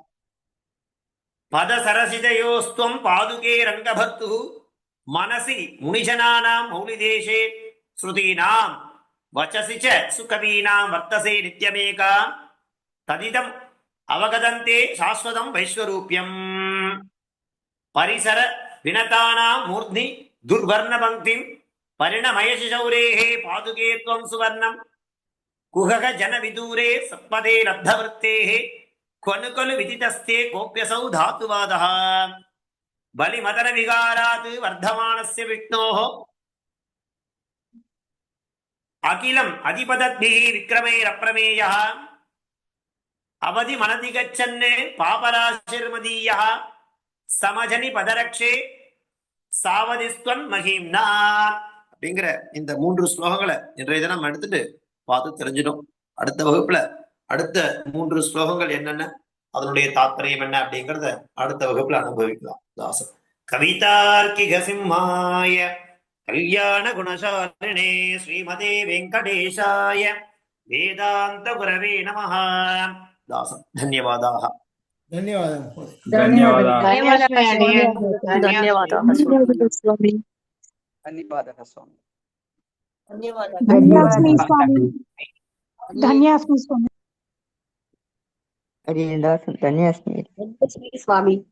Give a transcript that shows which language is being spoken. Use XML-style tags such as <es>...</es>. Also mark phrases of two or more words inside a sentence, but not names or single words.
<sa>पद सरसिजयोस्त्वं पादुके रङ्गभर्तुः मनसि मुनिजनानां मौलिदेशे श्रुतीनां वचसि च सुकवीनां वर्तसे नित्यमेका तदिदम् अवगतन्ते शाश्वतं वैश्वरूप्यम् परिसर विनतानां मूर्ध्नि दुर्वर्ण पङ्क्तिं परिणमयसि शौरेः पादुके त्वं सुवर्णं कुहक जन विदूरे सत्पथे लब्धवर्तेः क्वनु खलु विदितस्ते कोप्यसौ धातुवादः बलिमदन विगारात् वर्धमानस्य विष्णोः अखिलम् अधिपदद्भिः विक्रमैरप्रमेयः अवधि मनदि गच्छन् पापराशिर्मदीयः समजनि पदरक्षे सावधिस्त्वन् महीम्ना</sa> <ta>அப்படிங்கிற இந்த 3 ஸ்லோகங்களை இன்றைய தினம் எடுத்துட்டு பார்த்து தெரிஞ்சிடும். அடுத்த வகுப்புல அடுத்த 3 ஸ்லோகங்கள் என்னென்ன, அதனுடைய தாத்பரியம் என்ன அப்படிங்கறத அடுத்த வகுப்புல அனுபவிக்கலாம்.</ta> <sa>दासन् कवितार्किक सिंहाय कल्याण गुणशालिने श्रीमते वेङ्कटेशाय वेदान्त गुरवे नमः.</sa> <ta>தாசன் தன்யவாதாக.</ta> <hi>धन्यवाद स्वामी. स्वामी</hi>